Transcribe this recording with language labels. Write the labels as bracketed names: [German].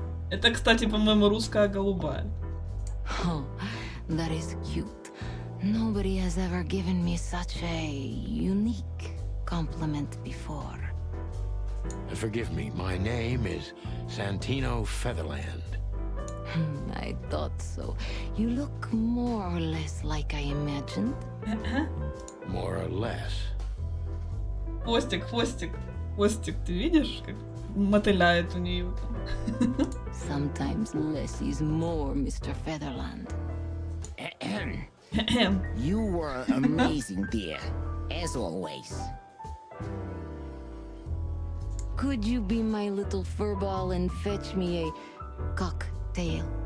[Russian] Это, кстати, по-моему, русская голубая. [English] Oh, that is cute. Nobody has ever given me such a unique compliment before. Forgive me, my name is Santino Featherland. I thought so. You look more or less like I imagined. More or less. [Russian] Хвостик, хвостик. Хвостик, ты видишь, как мотыляет у нее там? [English] Sometimes less is more, Mr. Featherland. You were amazing, dear, as always. Could you be my little furball and fetch me a cocktail?